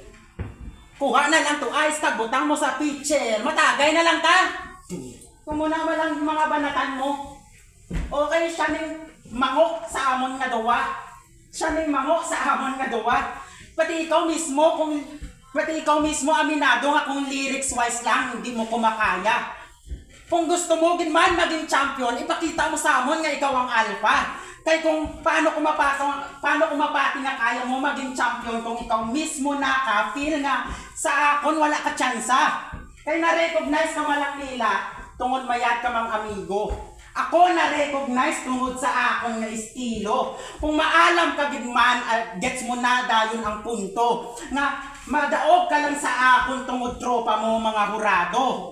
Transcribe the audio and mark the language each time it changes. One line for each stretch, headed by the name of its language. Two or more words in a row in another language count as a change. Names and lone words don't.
Hiligaynon: Kuha na lang to ice tag butang mo sa pitcher. Matagay na lang ta. Kumuna mo lang mga banatan mo. Okay, siya ning mango sa amon nga duwa. Siya ning mango sa amon nga duwa. Pati ikaw mismo aminado nga kung
English: lyrics wise
Hiligaynon: lang hindi mo kumakaya. Kung gusto mo man maging champion, ipakita mo sa amon nga ikaw ang alpha. Kaya kung paano kumapati nga kaya mo maging champion kung ikaw mismo feel nga sa akon wala ka tsansa. Kaya na-recognize ka malang nila tungod mayat ka mang amigo. Ako na-recognize tungod sa akong nga estilo. Kung maalam ka gidman, gets mo na dayon ang punto. Nga madaog ka lang sa akon tungod tropa mo mga hurado.